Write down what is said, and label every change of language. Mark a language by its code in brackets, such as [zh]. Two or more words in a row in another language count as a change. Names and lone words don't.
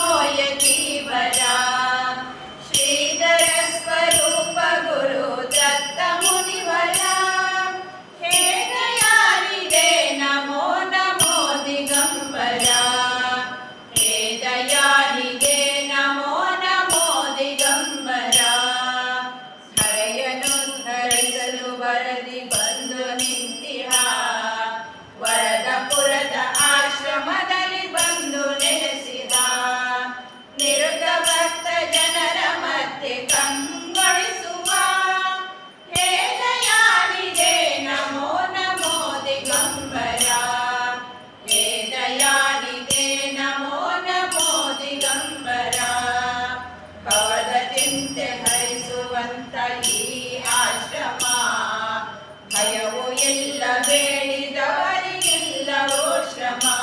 [sa] यतीवरा श्रीधर स्वरूप गुरु दत्त मुनिवरा हे दयानिधे नमो नमो दिगंबरा हे दयानिधे नमो नमो दिगंबरा [kn] ಹರೆಯನುದ್ಧರಿಸಲು ವರದಿ ಬಂದು ನಿಂತಿಹ ವರದಪುರದ ಆಶ್ರಮದಲ್ಲಿ ಬಂದು ನೆಲೆಸಿದ ನಿರುತ ಭಕ್ತ ಜನರ ಮಧ್ಯೆ ಕಂಗೊಳಿಸುವ [sa] ಹೇ ದಯಾನಿಧೆ ನಮೋ ನಮೋ ದಿಗಂಬರ ಹೇ ದಯಾನಿಧೆ ನಮೋ ನಮೋ ದಿಗಂಬರ [kn] ಭವದ ಚಿಂತೆ ಹರಿಸುವಂತ ಈ ಆಶ್ರಮ ಭಯವು ಎಲ್ಲ ಬೇಡಿದವರಿಗಿಲ್ಲವೋ ಶ್ರಮ